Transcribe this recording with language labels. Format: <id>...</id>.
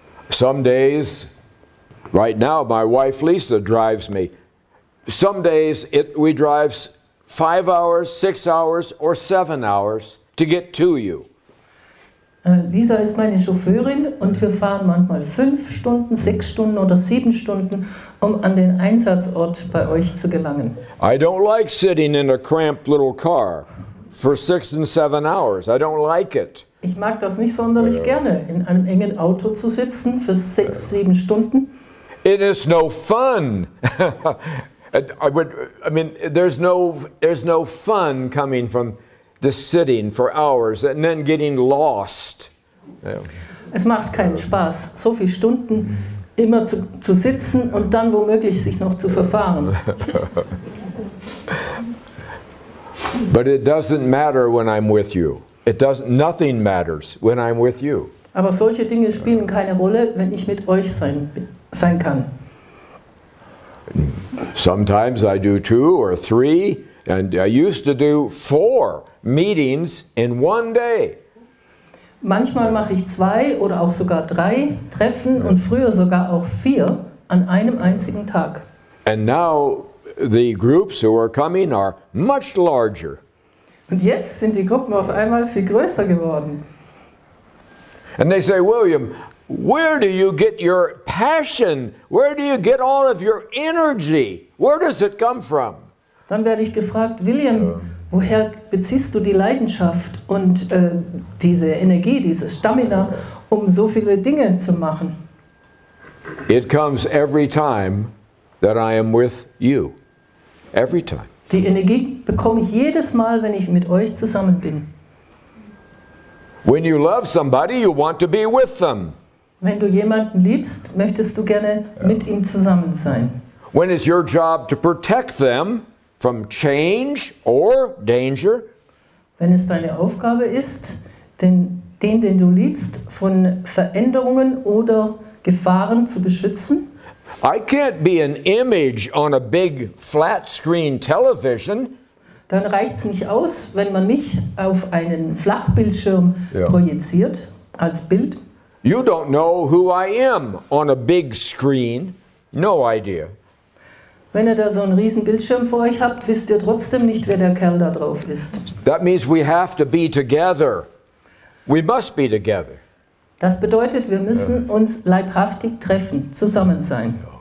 <en>Some days, right now my wife Lisa drives me. Some days we drive 5 hours, 6 hours or 7 hours to get to you.</en> <de>Lisa ist meine Chauffeurin und wir fahren manchmal 5 Stunden, 6 Stunden oder 7 Stunden, um an den Einsatzort bei euch zu gelangen.</de> <en>I don't like sitting in a cramped little car for 6 and 7 hours. I don't like it.</en> <de>Ich mag das nicht sonderlich gerne, in einem engen Auto zu sitzen für 6, 7 Stunden.</de> <en>It is no fun. There's no fun coming from just sitting for hours and then getting lost. Yeah.</en> <de>Es macht keinen Spaß, so viele Stunden immer zu sitzen und dann womöglich sich noch zu verfahren.</de> <en>But it doesn't matter when I'm with you. Nothing matters when I'm with you.</en> <de>Aber solche Dinge spielen keine Rolle, wenn ich mit euch sein kann.</de> <en>Sometimes I do 2 or 3, and I used to do 4 meetings in one day.</en> <de>Manchmal mache ich 2 oder auch sogar 3 Treffen und früher sogar auch 4 an einem einzigen Tag.</de> <en>And now the groups who are coming are much larger.</en> <de>Und jetzt sind die Gruppen auf einmal viel größer geworden.</de> <en>And they say, William, where do you get your passion? Where do you get all of your energy? Where does it come from?</en> <de>Dann werde ich gefragt, William, woher beziehst du die Leidenschaft und diese Energie, dieses Stamina, um so viele Dinge zu machen?</de> <en>It comes every time that I am with you. Every time.</en> <de>Die Energie bekomme ich jedes Mal, wenn ich mit euch zusammen bin.</de> <en>When you love somebody, you want to be with them.</en> <de>Wenn du jemanden liebst, möchtest du gerne mit ihm zusammen sein.</de> <en>When it's your job to protect them from change or danger.</en> <de>Wenn es deine Aufgabe ist, den du liebst, von Veränderungen oder Gefahren zu beschützen.</de> <en>I can't be an image on a big flat screen television.</en> <de>Dann reicht es nicht aus, wenn man mich auf einen Flachbildschirm projiziert als Bild.</de> <en>You don't know who I am on a big screen. No idea.</en> <de>Wenn ihr da so einen riesen Bildschirm vor euch habt, wisst ihr trotzdem nicht, wer der Kerl da drauf ist.</de> <en>That means we have to be together. We must be together.</en> <de>Das bedeutet, wir müssen uns leibhaftig treffen, zusammen sein.</de>